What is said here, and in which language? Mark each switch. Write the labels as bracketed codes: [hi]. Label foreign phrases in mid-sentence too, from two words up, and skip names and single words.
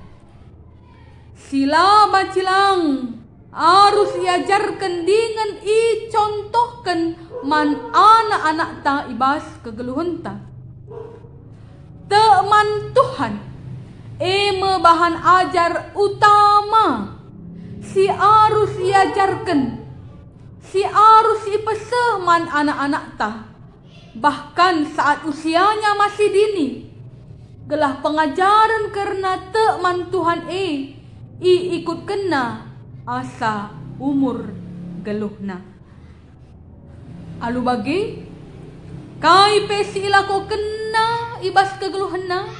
[btx] Sila bacilang [id] harus iajarkan dengan i contohkan [btx] man anak-anak ta ibas kegeluhan ta. Te man Tuhan eme [id] bahan ajar utama [btx] si [id] harus iajarkan, [btx] si harus ipeseh man anak-anak ta. [id] Bahkan saat usianya masih dini, gelah pengajaran karena [btx] te man Tuhan i ikut kena asa umur geluhna. Alu bagi kai pesi ilako kena ibas kegeluhna.